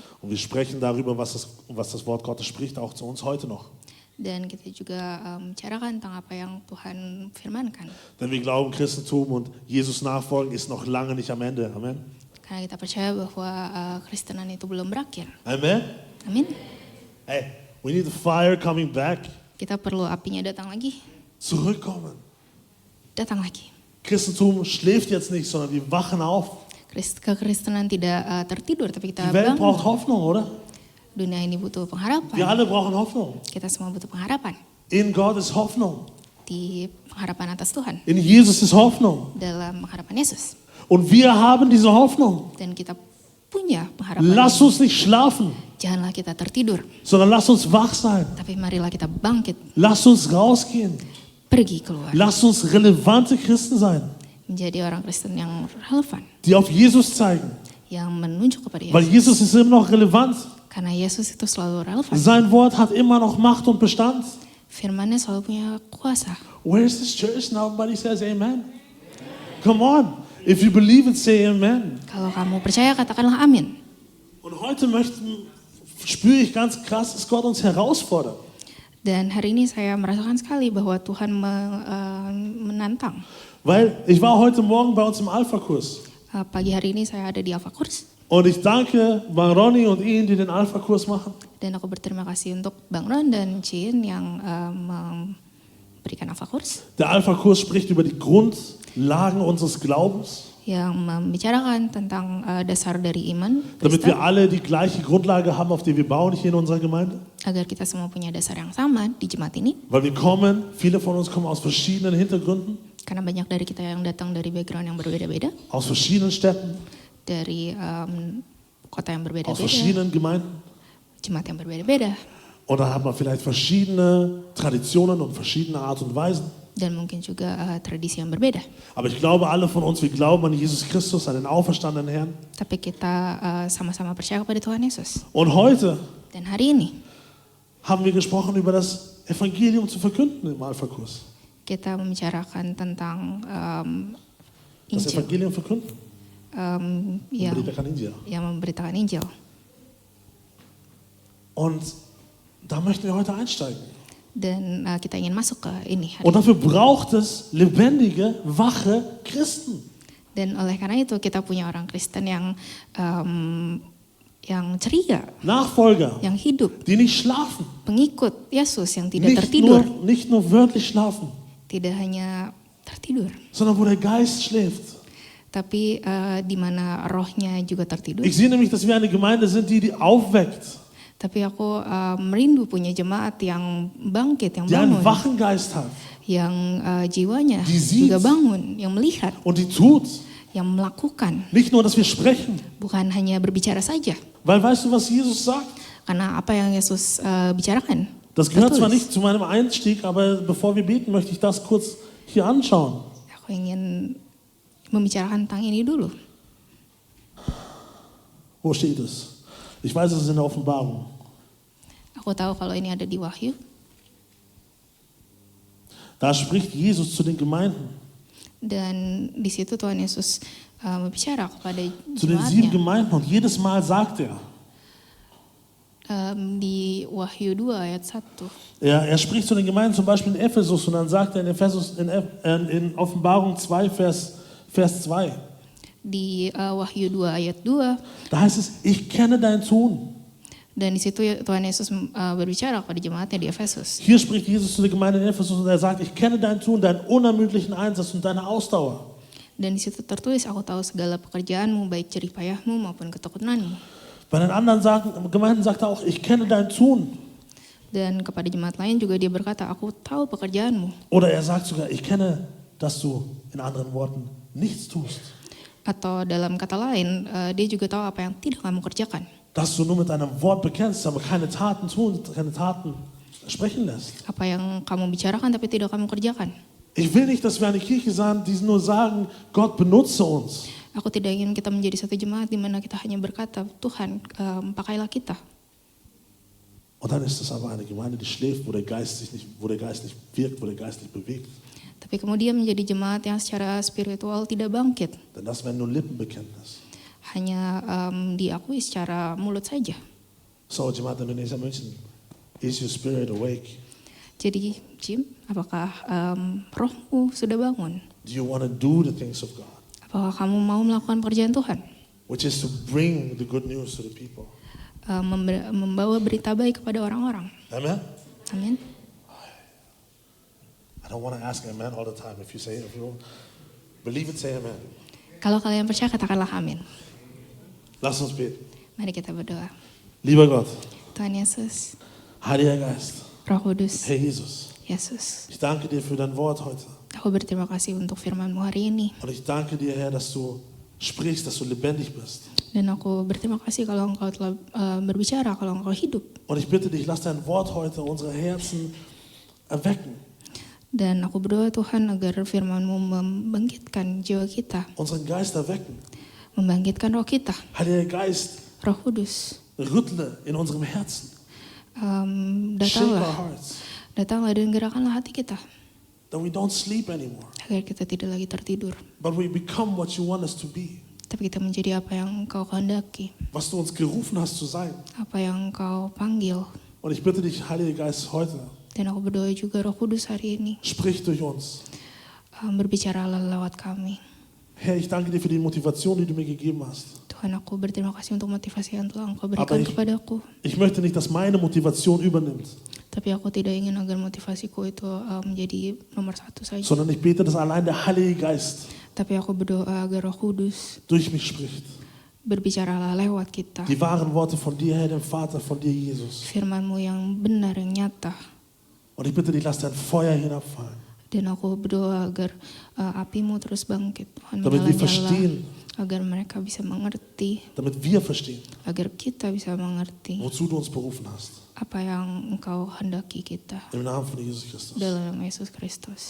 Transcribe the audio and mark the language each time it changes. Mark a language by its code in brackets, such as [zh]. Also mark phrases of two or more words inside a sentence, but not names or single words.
[de] Und wir sprechen darüber, was das Wort Gottes spricht, auch zu uns heute noch. [id] Dan kita juga bicarakan tentang apa yang Tuhan firmankan. [de] Denn wir glauben, Christentum und Jesus nachfolgen ist noch lange nicht am Ende. Amen. [id] Karena kita percaya bahwa Kristenan itu belum berakhir. Amen. Amin. [en] Hey, we need the fire coming back. [id] Kita perlu apinya datang lagi. [de] Zurückkommen. [id] Datang lagi. [de] Christentum schläft jetzt nicht, sondern wir wachen auf. [id] Kekristenan tidak tertidur, tapi kita [de] Die Welt braucht [id] bangun. [de] Hoffnung, oder? [id] Dunia ini butuh [de] Wir [id] pengharapan. [de] alle brauchen Hoffnung. [id] Kita semua butuh pengharapan. [de] In Gott ist Hoffnung. [id] Di pengharapan atas Tuhan. [de] In Jesus ist Hoffnung. [id] Dalam pengharapan Yesus. [de] Und wir haben diese Hoffnung. [id] Dan kita punya pengharapan. [de] Lass uns nicht schlafen, [id] Janganlah kita tertidur, [de] sondern lass uns wach sein. [id] tapi marilah kita bangkit, [de] Lass uns rausgehen. [id] pergi keluar. [de] Lass uns relevante Christen sein, [id] Menjadi orang Kristen yang relevan, [de] die auf Jesus zeigen. [id] yang menunjuk kepada [de] Weil [id] Yesus. [de] Jesus ist immer noch relevant. [id] Karena Yesus itu selalu relevan. [de] Sein Wort hat immer noch Macht und Bestand. [id] Firman-Nya selalu punya kuasa. [en] Where is this church? Nobody says amen. Come on. If you believe it, say amen. [id] Kalau kamu percaya, katakanlah amin. [de] Und heute spüre ich ganz krass, dass Gott uns herausfordert. [id] Dan hari ini saya merasakan sekali bahwa Tuhan menantang. [de] Weil ich war heute Morgen bei uns im Alpha-Kurs. [id] Pagi hari ini saya ada di Alpha-Kurs. [de] Und ich danke Bang Ronny und Ihnen, die den Alpha-Kurs machen. [id] Dan aku berterima kasih untuk Bang Ron dan Chin yang memberikan Alpha-Kurs. [de] Der Alpha-Kurs spricht über die Grundlagen unseres Glaubens, [id] Yang membicarakan tentang dasar dari iman [de] damit [id] Kristen, [de] wir alle die gleiche Grundlage haben, auf der wir bauen hier in unserer Gemeinde. [id] agar kita semua punya dasar yang sama di jemaat ini. [de] Weil viele von uns kommen aus verschiedenen Hintergründen, [id] Karena banyak dari kita yang datang dari background yang berbeda-beda, [de] aus verschiedenen Städten, [id] dari kota yang [de] aus [id] berbeda-beda, [de] verschiedenen Gemeinden. [id] jemaat yang berbeda-beda, [de] Und da hat man vielleicht verschiedene Traditionen und verschiedene Art und Weisen. [id] dan mungkin juga tradisi yang berbeda. [de] Aber ich glaube, alle von uns, wir glauben an Jesus Christus, an den auferstandenen Herrn. [id] Tapi kita sama-sama percaya kepada Tuhan Yesus. [de] Und heute [id] Dan hari ini [de] haben wir gesprochen über das Evangelium zu verkünden im Alpha-Kurs. [id] kita membicarakan tentang [de] Das [id] Injil, [de] Evangelium verkünden. [id] Memberitakan Injil. yang memberitakan Injil. [de] Und da möchten wir heute einsteigen. [id] Dan kita ingin masuk ke ini hari [de] Und dafür braucht es lebendige, wache Christen. [id] Dan oleh karena itu kita punya orang Kristen yang ceria, [de] Nachfolger, [id] yang hidup, [de] die nicht schlafen. [id] pengikut Yesus yang tidak tertidur, [de] Nicht nur wörtlich schlafen, [id] tidak hanya tertidur, [de] sondern wo der Geist schläft. [id] tapi di mana rohnya juga tertidur. [de] Ich sehe nämlich, dass wir eine Gemeinde sind, die aufweckt, [id] Tapi aku merindu punya jemaat yang bangkit, yang [de] die einen [id] bangun, [de] wachen Geist hat [id] yang jiwanya [de] Die sieht. [id] juga bangun, yang melihat, [de] und die tut. [id] yang melakukan, [de] Nicht nur, dass wir sprechen. [id] bukan hanya berbicara saja. [de] Weil weißt du, was Jesus sagt? [id] Karena apa yang Yesus bicarakan, [de] Das gehört zwar [id] tertulis. [de] nicht zu meinem Einstieg, aber bevor wir beten, möchte ich das kurz hier anschauen. [id] Aku ingin membicarakan tentang ini dulu. [de] Wo steht es? Ich weiß, es ist in der Offenbarung. [id] Aku tahu kalau ini ada di Wahyu. [de] Da spricht Jesus zu den Gemeinden, [id] Dan di situ Tuhan Yesus berbicara kepada [de] zu den 7 [id] jemaatnya. [de] Gemeinden und jedes Mal sagt er, [id] Di Wahyu 2 ayat 1. [de] er spricht zu den Gemeinden zum Beispiel in Ephesus und dann sagt er in Offenbarung 2, Vers 2, [id] Di Wahyu 2 ayat 2. [de] da heißt es, ich kenne dein Tun. [id] Dan di situ Tuhan Yesus berbicara kepada jemaatnya di Efesus. [de] Hier spricht Jesus zu den Gemeinden in Ephesus und er sagt, ich kenne dein Tun, deinen unermüdlichen Einsatz und deine Ausdauer. [id] Dan di situ tertulis, aku tahu segala pekerjaanmu, baik jerih payahmu maupun ketekunanmu. [de] Bei den anderen Gemeinden sagt er auch, ich kenne dein Tun. [id] Dan kepada jemaat lain juga dia berkata, aku tahu pekerjaanmu. [de] Oder er sagt sogar, ich kenne, dass du in anderen Worten nichts tust. [id] Atau dalam kata lain, dia juga tahu apa yang tidak kamu kerjakan. [de] Dass du nur mit einem Wort bekennst, aber keine Taten sprechen lässt. [id] Apa yang kamu bicarakan tapi tidak kamu kerjakan. [de] Ich will nicht, dass wir eine Kirche sind, die nur sagen, Gott benutze uns. [id] Aku tidak ingin kita menjadi satu jemaat di mana kita hanya berkata, Tuhan, pakailah kita. [de] Und dann ist es aber eine Gemeinde, die schläft, wo der Geist nicht wirkt, wo der Geist nicht bewegt. [id] Tapi kemudian menjadi jemaat yang secara spiritual tidak bangkit. [de] Denn das wäre nur Lippenbekenntnis. [id] Hanya diakui secara mulut saja. [en] So, Jemaat Indonesia München, is your spirit awake? [id] Jadi, Jim, apakah rohmu sudah bangun? [en] Do you want to do the things of God? [id] Apakah kamu mau melakukan pekerjaan Tuhan? [en] Which is to bring the good news to the people. [id] Membawa berita baik kepada orang-orang. [en] Amen? [id] Amin. [en] I don't want to ask amen all the time. If you believe it, say amen. [id] Kalau kalian percaya, katakanlah amin. [de] Lass uns beten. [id] Mari kita berdoa. [de] Lieber Gott, [id] Tuhan Yesus, [de] Heiliger Geist, [id] Roh Kudus, [de] Herr Jesus, [id] Yesus, [de] ich danke dir für dein Wort heute. [id] aku berterima kasih untuk firman-Mu hari ini. [de] Und ich danke dir, Herr, dass du sprichst, dass du lebendig bist. [id] Dan aku berterima kasih kalau Engkau telah berbicara, kalau Engkau hidup. [de] Und ich bitte dich, lass dein Wort heute unsere Herzen erwecken. [id] Dan aku berdoa Tuhan agar firman-Mu membangkitkan jiwa kita, [de] Unseren Geist erwecken. [id] membangkitkan roh kita. [de] Heiliger Geist, [id] Roh Kudus, [de] rüttle in unserem Herzen. [en] Shake our [id] datanglah, [en] hearts. [id] datanglah dan gerakanlah hati kita. [en] That we don't sleep anymore. [id] Agar kita tidak lagi tertidur. [en] But we become what you want us to be. [id] Tapi kita menjadi apa yang Engkau kehendaki. [de] Was du uns gerufen hast zu sein. [id] Apa yang Engkau panggil. [de] Und ich bitte dich, Heiliger Geist, heute, [id] Dan aku berdoa juga Roh Kudus hari ini. [de] sprich durch uns. [id] Berbicaralah lewat kami. [de] Herr, ich danke dir für die Motivation, die du mir gegeben hast. [id] Tuhan, aku berterima kasih untuk motivasi yang telah Engkau berikan kepadaku. [de] Ich möchte nicht, dass meine Motivation übernimmt, [id] Tapi aku tidak ingin agar motivasiku itu menjadi nomor satu saja. [de] sondern ich bete, dass allein der Heilige Geist [id] Tapi aku berdoa agar Roh Kudus [de] durch mich spricht. [id] berbicaralah lewat kita. [de] Die wahren Worte von dir, Herr, dem Vater, von dir, Jesus. [id] Firman-Mu yang benar, yang nyata. [de] Und ich bitte dich, lass dein Feuer hinabfallen, [id] Dan aku berdoa agar api-Mu terus bangkit. Tuhan, [de] damit wir [id] menyala-nyala. [de] verstehen, [id] Agar mereka bisa mengerti. [de] damit wir verstehen, [id] Agar kita bisa mengerti [de] wozu du uns berufen hast. [id] apa yang Engkau hendaki kita. [de] Im Namen von Jesus Christus. [id] Dalam nama Yesus Kristus.